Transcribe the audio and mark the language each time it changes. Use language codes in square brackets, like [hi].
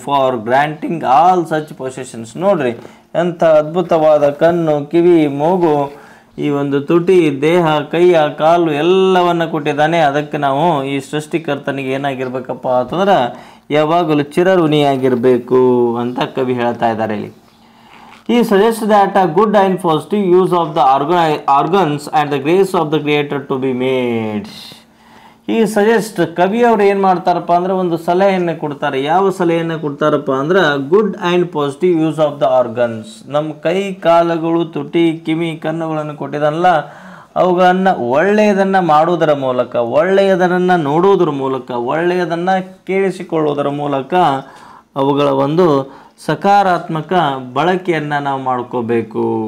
[en] For granting all such possessions. [kn] ನೋಡ್ರಿ, ಎಂಥ ಅದ್ಭುತವಾದ ಕಣ್ಣು, ಕಿವಿ, ಮೂಗು, ಈ ಒಂದು ತುಟಿ, ದೇಹ, ಕೈಯ, ಕಾಲು ಎಲ್ಲವನ್ನು ಕೊಟ್ಟಿದ್ದಾನೆ. ಅದಕ್ಕೆ ನಾವು ಈ ಸೃಷ್ಟಿಕರ್ತನಿಗೆ ಏನಾಗಿರ್ಬೇಕಪ್ಪ ಅಂತಂದ್ರೆ ಯಾವಾಗಲೂ ಚಿರಋಣಿಯಾಗಿರಬೇಕು ಅಂತ ಕವಿ ಹೇಳ್ತಾ ಇದ್ದಾರೆ ಇಲ್ಲಿ. [en] He suggests that a good and positive use of the organs and the grace of the Creator to be made. [kn] ಈ ಸಜೆಸ್ಟ್ ಕವಿಯವರು ಏನು ಮಾಡ್ತಾರಪ್ಪ ಅಂದರೆ ಒಂದು ಸಲಹೆಯನ್ನು ಕೊಡ್ತಾರೆ. ಯಾವ ಸಲಹೆಯನ್ನು ಕೊಡ್ತಾರಪ್ಪ ಅಂದ್ರೆ [en] Good and positive use of the organs. [kn] ನಮ್ಮ ಕೈ ಕಾಲುಗಳು, ತುಟಿ, ಕಿವಿ, ಕಣ್ಣುಗಳನ್ನು ಕೊಟ್ಟಿದಲ್ಲ, ಅವುಗಳನ್ನು ಒಳ್ಳೆಯದನ್ನು ಮಾಡುವುದರ ಮೂಲಕ, ಒಳ್ಳೆಯದನ್ನು ನೋಡುವುದರ ಮೂಲಕ, ಒಳ್ಳೆಯದನ್ನು ಕೇಳಿಸಿಕೊಳ್ಳುವುದರ ಮೂಲಕ ಅವುಗಳ ಒಂದು ಸಕಾರಾತ್ಮಕ ಬಳಕೆಯನ್ನು ನಾವು ಮಾಡ್ಕೋಬೇಕು.